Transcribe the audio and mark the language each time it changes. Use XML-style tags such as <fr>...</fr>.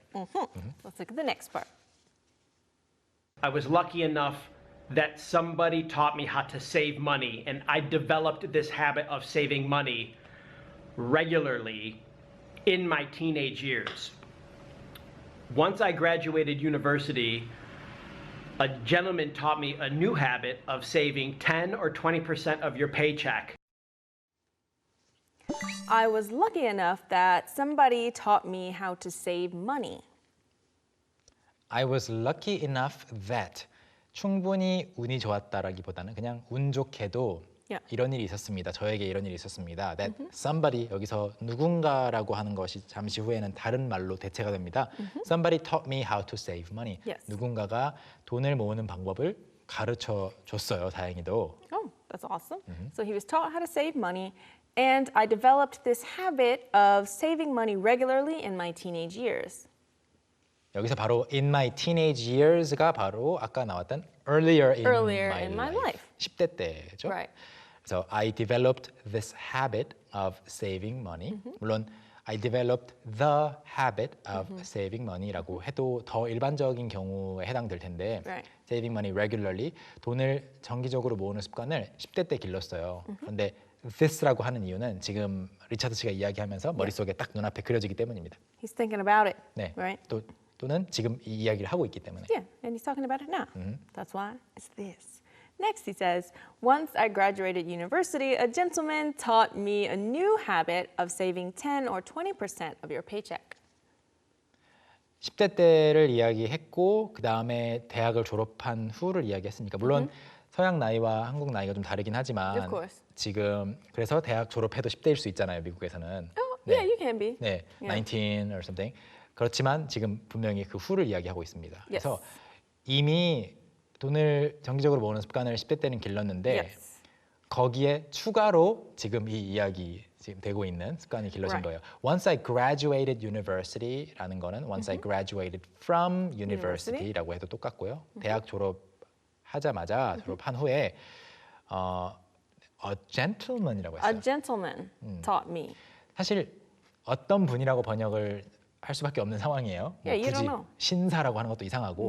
<en>Let's look at the next part. I was lucky enough that somebody taught me how to save money, and I developed this habit of saving money regularly in my teenage years. Once I graduated university, a gentleman taught me a new habit of saving 10 or 20% of your paycheck. I was lucky enough that somebody taught me how to save money. I was lucky enough that</en> <ko>충분히 운이 좋았다라기보다는 그냥 운 좋게도</ko> <en>Yeah.</en> <ko>이런 일이 있었습니다. 저에게 이런 일이 있었습니다.</ko> <en>That somebody</en> <ko>여기서 누군가라고 하는 것이 잠시 후에는 다른 말로 대체가 됩니다.</ko> <en>Somebody taught me how to save money. Yes.</en> <ko>누군가가 돈을 모으는 방법을 가르쳐 줬어요. 다행히도.</ko> <en>Oh, that's awesome. So he was taught how to save money, and I developed this habit of saving money regularly in my teenage years.</en> <ko>여기서 바로</ko> <en>in my teenage years</en> <ko>가 바로 아까 나왔던</ko> <en>earlier in my life.</en> <ko>10대 때죠.</ko> <en>Right. So I developed this habit of saving money.</en> <ko>물론</ko> <en>I developed the habit of saving money</en> <ko>라고 해도 더 일반적인 경우에 해당될 텐데</ko> <en>Right. saving money regularly</en> <ko>돈을 정기적으로 모으는 습관을 10대 때 길렀어요. 그런데 this라고 하는 이유는 지금 리차드 씨가 이야기하면서 머릿속에 딱 눈앞에 그려지기 때문입니다.</ko> <en>He's thinking about it.</en> <ko>네.</ko> <en>Right?</en> <ko>또는 지금 이 이야기를 하고 있기 때문에.</ko> <en>Yeah, and he's talking about it now. That's why it's this. Next, he says, once I graduated university, a gentleman taught me a new habit of saving 10 or 20% of your paycheck.</en> <ko>10대 때를 이야기했고 그 다음에 대학을 졸업한 후를 이야기했으니까 물론 서양 나이와 한국 나이가 좀 다르긴 하지만</ko> <en>Of course.</en> <ko>지금 그래서 대학 졸업해도 10대일 수 있잖아요 미국에서는.</ko> <en>Oh, yeah, you can be.</en> <ko>네,</ko> <en>Yeah. 19 or something.</en> <ko>그렇지만 지금 분명히 그 후를 이야기하고 있습니다. 그래서</ko> <en>Yes.</en> <ko>이미 돈을 정기적으로 모으는 습관을 10대 때는 길렀는데</ko> <en>Yes.</en> <ko>거기에 추가로 지금 이 이야기 지금 되고 있는 습관이 길러진</ko> <en>Right.</en> <ko>거예요.</ko> <en>Once I graduated university</en> <ko>라는 거는</ko> <en>once I graduated from university</en> <ko>라고 해도 똑같고요. 대학 졸업하자마자 졸업한 후에 a gentleman이라고</ko> <en>A</en> <ko>했어요.</ko> <en>gentleman taught me.</en> <ko>사실 어떤 분이라고 번역을 할 수밖에 없는 상황이에요.</ko> <en>Yeah, you</en> <ko>굳이</ko> <en>don't know.</en> <ko>신사라고 하는 것도 이상하고,</ko>